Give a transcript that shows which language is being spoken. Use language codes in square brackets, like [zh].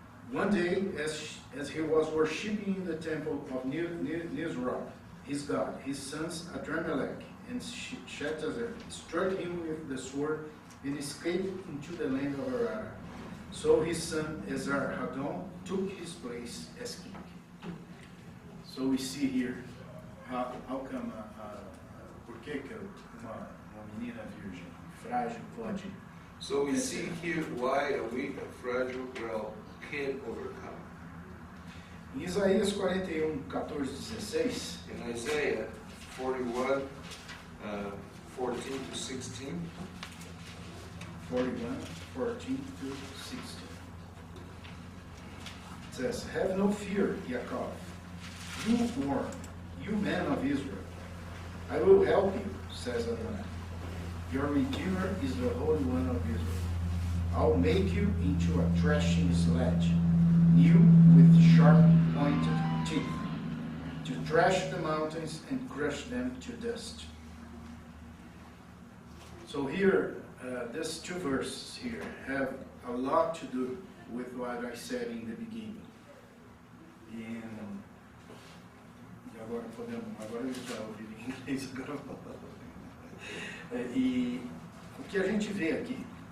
[en] One day, as he was worshipping in the temple of Nisroch, his god, his sons Adrammelech and Sharezer struck him with the sword and escaped into the land of Arar. So his son Esarhaddon took his place as king. So we see here how come [pt] por que uma menina virgem frágil pode. [en] So we see here why a weak and fragile girl can overcome. [pt] Em Isaías 41, 14, 16, [en] In Isaiah 41, 14 to 16, 41, 14 to 16. It says, "Have no fear, Yaakov, you born, you men of Israel. I will help you, says Adonai. Your Redeemer is the Holy One of Israel. I'll make you into a threshing sledge, new with sharp pointed teeth, to thresh the mountains and crush them to dust." So here, these two verses here have a lot to do with what I said in the beginning. [pt] E agora agora eu já ouvi em inglês, agora e o que a gente vê aqui